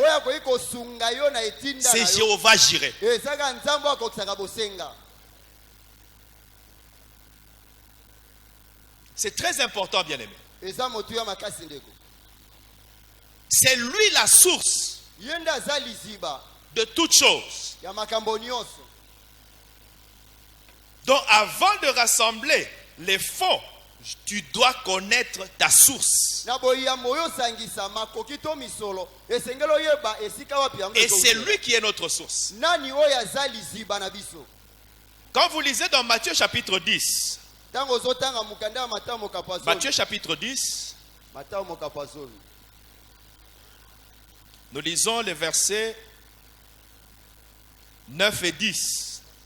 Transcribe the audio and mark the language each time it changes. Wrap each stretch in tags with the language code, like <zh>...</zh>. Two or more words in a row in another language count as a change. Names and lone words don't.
<ln>oyo akoki kosunga yo na etinda</ln> <fr>c'est</fr> <ln>na yo Jéhovah Jireh. ezaka nzambe akokisaka bosenga.</ln> <fr>C'est très important, bien-aimés.</fr> <ln>eza motuya makasi ndeko</ln> <fr>C'est lui la source</fr> <ln>ye nde aza liziba</ln> <fr>de toutes choses.</fr> <ln>ya makambo nyonso.</ln> <fr>Donc avant de rassembler les fonds, tu dois connaître ta source. Et c'est lui qui est notre source. Quand vous lisez dans Matthieu chapitre 10, Matthieu chapitre 10, nous lisons les versets 9 et 10.</fr>